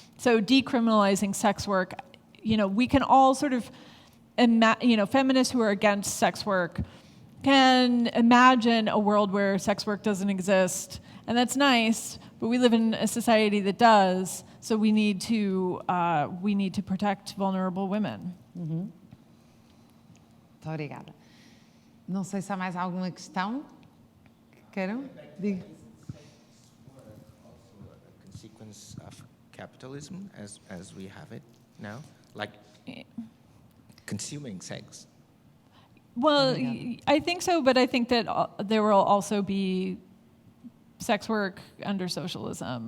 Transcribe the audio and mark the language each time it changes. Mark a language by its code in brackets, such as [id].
[en] So decriminalizing sex work, we can all sort of, feminists who are against sex work can imagine a world where sex work doesn't exist, and that's nice, but we live in a society that does, so we need to protect vulnerable women. [pt] Muito obrigada. Não sei se há mais alguma questão que queiram. Diga. [en] A consequence of capitalism as we have it now, like consuming sex. Well, I think so, but I think that there will also be sex work under socialism.